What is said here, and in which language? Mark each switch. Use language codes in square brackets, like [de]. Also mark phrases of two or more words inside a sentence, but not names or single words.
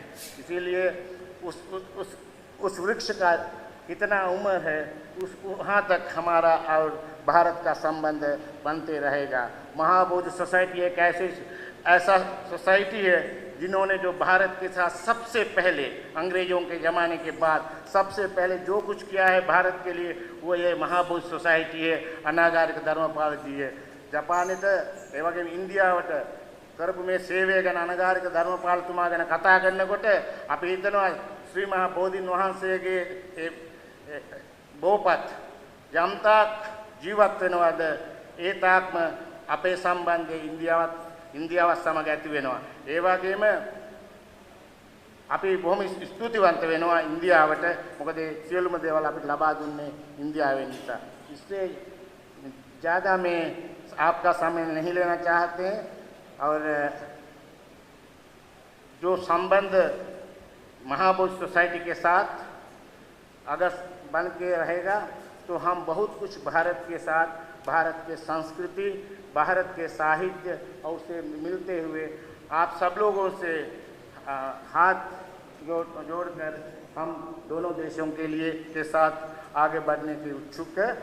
[hi] इसीलिए उस वृक्ष का कितना उम्र है उस वहाँ तक हमारा और भारत का संबंध बनते रहेगा। महाबोधि सोसाइटी एक ऐसा सोसाइटी है जिन्होंने जो भारत के साथ सबसे पहले अंग्रेजों के ज़माने के बाद सबसे पहले जो कुछ किया है भारत के लिए, वो ये महाबोधि सोसाइटी है, अनागारिक धर्मपाल जी है। [si] ජපානෙට ඒ වගේම ඉන්දියාවට කරපු මේ සේවය ගැන අනගාരിക ධර්මපාලතුමා ගැන කතා කරනකොට අපි හිතනවා ශ්‍රී මහා බෝධීන් වහන්සේගේ බෝපත් යම්තාක් ජීවත් වෙනවද ඒ තාක්ම අපේ සම්බන්ධය ඉන්දියාවත් සමග ඇති වෙනවා। ඒ වගේම අපි බොහොම ස්තුතිවන්ත වෙනවා ඉන්දියාවට, මොකද සියලුම දේවල් අපිට ලබා දුන්නේ ඉන්දියාවෙන් නිසා। [hi] इससे ज़्यादा मैं आपका समय नहीं लेना चाहते हैं और जो संबंध महाबोधि सोसाइटी के साथ अगर बन के रहेगा तो हम बहुत कुछ भारत के साथ, भारत के संस्कृति, भारत के साहित्य और से मिलते हुए आप सब लोगों से हाथ जोड़कर हम दोनों देशों के लिए के साथ आगे बढ़ने की उत्सुक है।